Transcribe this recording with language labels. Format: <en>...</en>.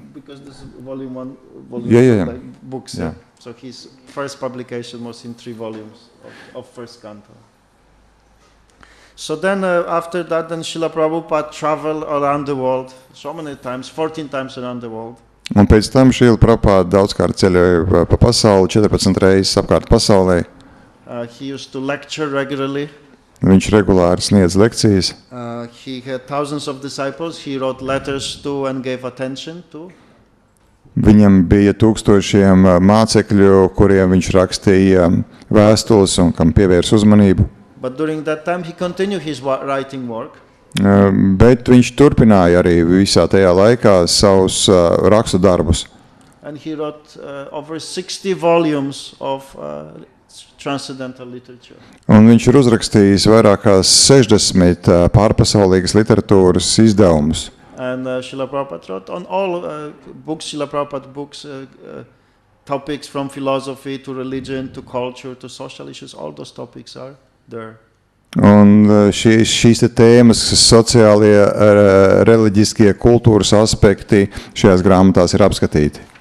<en>Because this is volume 1, books. Yeah. So his first publication was in 3 volumes of first canto. So then after that, then Srila Prabhupada traveled around the world so many times, 14 times around the world.</en> <lv>Un pēc tam Srila Prabhupada daudzkārt ceļoja pa pasauli, 14 reizes apkārt pasaulē.</lv> <en>He used to lecture regularly.</en> <lv>Viņš regulāri sniedz lekcijas.</lv> <en>He had thousands of disciples. He wrote letters to and gave attention to.</en> <lv>Viņam bija tūkstošiem mācekļu, kuriem viņš rakstīja vēstules un kam pievērs uzmanību.</lv> <en>But during that time he continued his writing work.</en> <lv>Bet viņš turpināja arī visā tajā laikā savus rakstu darbus.</lv> <en>And he wrote over 60 volumes of transcendental literature.</en> <lv>Un viņš ir uzrakstījis vairāk kā 60 pārpasaulīgas literatūras izdevumus.</lv> <en>And Srila Prabhupada wrote on all books, Srila Prabhupada books, topics from philosophy to religion to culture to social issues, all those topics are there.</en> <lv>Un šīs tēmas, sociālie, reliģiskie, kultūras aspekti šajās grāmatās ir apskatīti.</lv>